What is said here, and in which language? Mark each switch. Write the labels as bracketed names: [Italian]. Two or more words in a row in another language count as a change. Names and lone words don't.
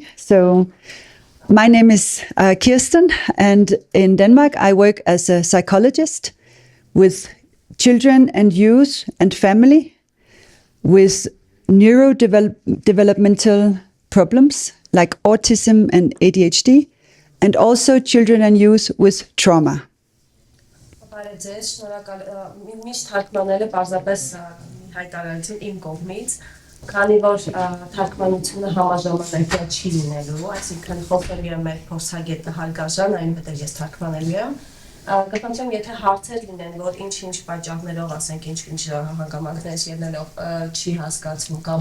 [English] So my name is Kirsten, and in Denmark I work as a psychologist with children and youth and family with neurodevelopmental problems like autism and ADHD, and also children and youth with trauma. [Armenian] Քանի որ թարգմանությունը համաժամանակյա չի լինելու, այսինքն խոփելի է մեր փորձագետը Հարգարժան, այնուհետև ես թարգմանելու եմ։ Կխնդրեմ, եթե հարցեր լինեն, որ ինչ պատճառներով, ասենք ինչ հանգամանքներ ելնելով չի հասկացվում կամ